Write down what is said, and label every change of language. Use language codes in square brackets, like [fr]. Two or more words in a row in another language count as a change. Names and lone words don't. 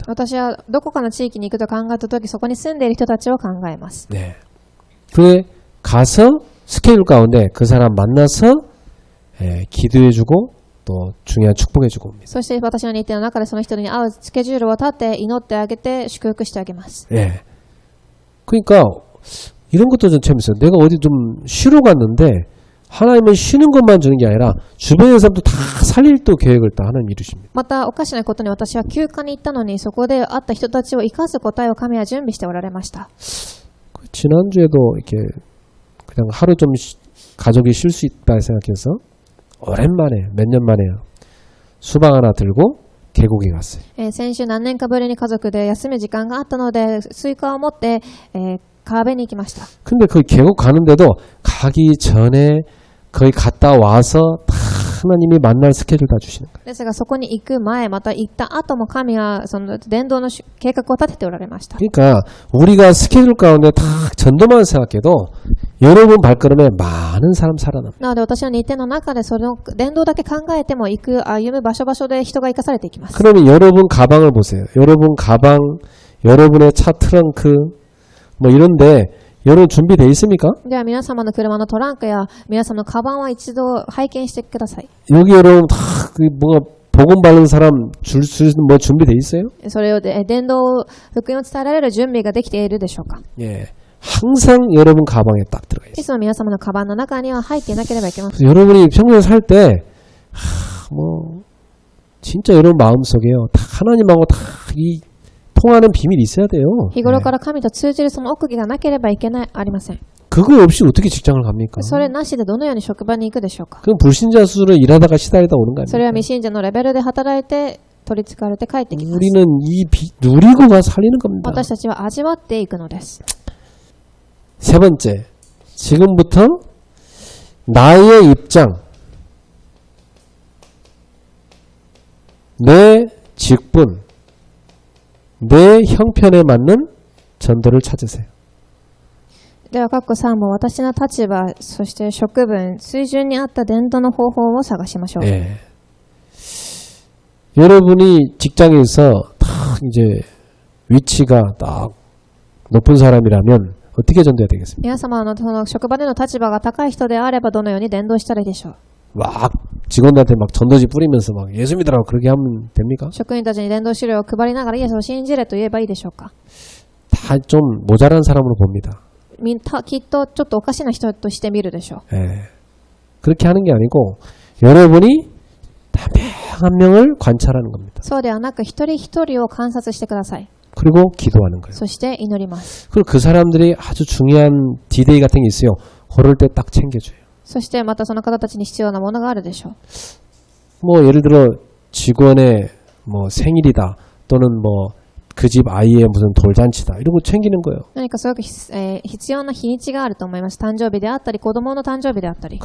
[ja] 私はどこかの地域に行くと考えたとき、そこに住んでいる人たちを考えます。 [ko] 네. 그에 가서 스케줄 가운데 그 사람 만나서 기도해주고 또 중요한 축복해주고 옵니다. [ja] そして私の日程の中でその人に会うスケジュールを立って祈ってあげて祝福してあげます。 [ko] 예. 그러니까 이런 것도 좀 재밌어요. 내가 어디 좀 쉬러 갔는데 하나님은 쉬는 것만 주는 게 아니라 주변의 사람도 다 살릴 또 계획을 다 하나님 이루십니다. [ja] またおかしなことに、私は休暇に行ったのに、そこで会った人たちを生かす答えを神は準備しておられました。 [ko] 지난주에도 이렇게 그냥 하루 좀 가족이 쉴 수 있다 생각해서 오랜만에 몇 년 만에요. 수박 하나 들고 계곡에 갔어요. [ja] 先週何年かぶりに家族で休む時間があったので、スイカを持って、川辺に行きました。 [ko] 근데 그 계곡 가는데도 가기 전에 거기 갔다 와서 다 하나님이 만날 스케줄 다 주시는 거예요. [ja] ですがそこに行く前、また行った後も神はその伝道の計画を立てておられました。 [ko] 그러니까 우리가 스케줄 가운데 다 전도만 생각해도 여러분 발걸음에 많은 사람 살아납니다. [ja] なので私の日程の中でその伝道だけ考えても、行く歩む場所場所で人が生かされていきます。 [ko] 그러면 여러분 가방을 보세요. 여러분 가방, 여러분의 차 트렁크 뭐 이런데 여러분 준비되어 있습니까? [ja] では皆様の車のトランクや皆様のカバンは一度拝見してください。 [ko] 여기 여러분 다 뭐가 복음 바른 사람 줄 수 있는 뭐 준비되어 있어요? [ja] それを伝道、福音を伝えられる準備ができているでしょうか。 [ko] 예. 항상 여러분 가방에 딱 들어가 있어요. [ja] いつも皆様のカバンの中には入っていなければいけません。 [ko] 여러분이 평소에 살 때 뭐 진짜 여러분 마음속에요. 다 하나님하고 다 이 통하는 비밀이 있어야 돼요. [ja] 日頃から神と通じるその奥義がなければいけない、ありません。 [ko] 그거 없이 어떻게 직장을 갑니까? [ja] それなしでどのように職場に行くでしょうか。 [ko] 그건 불신자 수를 일하다가 시달리다 오는 거 [ja] それは [ko] 아닙니까? [ja] 未信者のレベルで働いて取り憑かれて帰ってきます。 [ko] 우리는 이 누리고가 살리는 겁니다. [ja] 私たちは味わっていくのです。 [ko] 세 번째, 지금부터 나의 입장, 내 직분, 내 형편에 맞는 전도를 찾으세요. [ja] では、括弧3も私の立場、そして職分、水準に合った伝統の方法を探しましょう。 [ko] 예. 여러분이 직장에서 딱 이제 위치가 딱 높은 사람이라면 어떻게 전도해야 되겠습니까? [ja] 皆様のその職場での立場が高い人であればどのように伝道したらいいでしょう。 [ko] 막 직원들한테 막 전도지 뿌리면서 막 예수 믿으라고 그렇게 하면 됩니까? [ja] 職員たちに伝道資料を配りながらイエスを信じれと言えばいいでしょうか。 [ko] 다 좀 모자란 사람으로 봅니다. [ja] きっとちょっとおかしな人として見るでしょう。 [ko] 예. 그렇게 하는 게 아니고 여러분이 한 명 한 명을 관찰하는 겁니다. [ja] そうではなく一人一人を観察してください。 [ko] 그리고 기도하는 거예요. [ja] そして祈ります。 [ko] 그리고 그 사람들이 아주 중요한 디데이 같은 게 있어요. 그럴 때 딱 챙겨줘요. [ja] そしてまたその方たちに必要なものがあるでしょう。 [ko] 뭐 예를 들어 직원의 뭐 생일이다 또는 뭐 그 집 아이의 무슨 돌잔치다 이런 거 챙기는 거예요. [ja] 何かすごく必要な日にちがあると思います。誕生日であったり、子供の誕生日であったり。